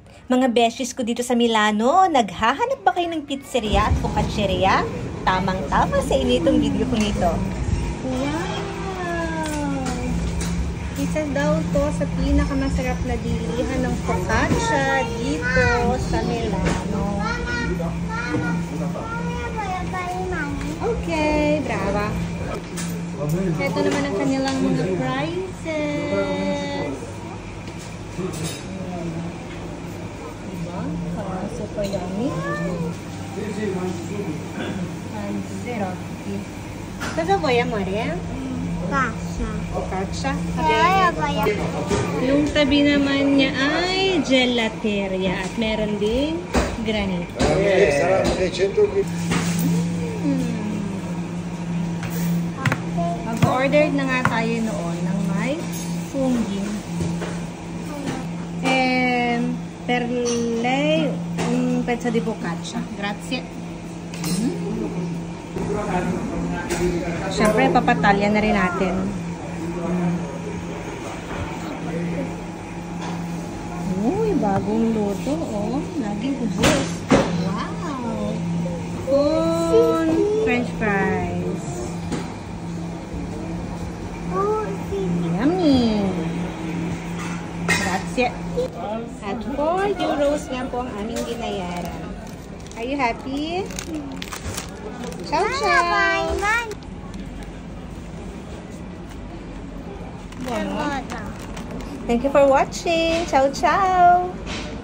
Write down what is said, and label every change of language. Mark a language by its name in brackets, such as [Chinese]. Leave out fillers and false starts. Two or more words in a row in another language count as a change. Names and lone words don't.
[Filipino] Mga beshes ko dito sa Milano, naghahanap ba kayo ng pizzeria at focacceria? Tamang-tama sa inyo itong video ko nito. Wow! Isa daw to sa pinakamasarap na bilihan ng focaccia dito sa Milano. [Italian] Okay, brava. [Filipino] Ito naman ang kanilang mga prices. [English] Super yummy. And zero. [Italian] Cosa vuoi, amore? Focaccia. Focaccia? Okay. [Filipino] Yung tabi naman niya ay gelateria at meron ding granito. Mag-ordered na nga tayo noon ng may fungi. [Italian] Per lei un pezzo di focaccia. Grazie. [Filipino] Siyempre, papatalya na rin natin. Uy, bagong luto. Oh, naging ubos. Wow! [Italian] Con French fries. [English] Yummy! [Italian] Grazie. [Filipino] At 4 euros nga po ang aming binayaran. [English] Are you happy? [Italian] Ciao, ciao! [English] Thank you for watching. [Italian] Ciao, ciao!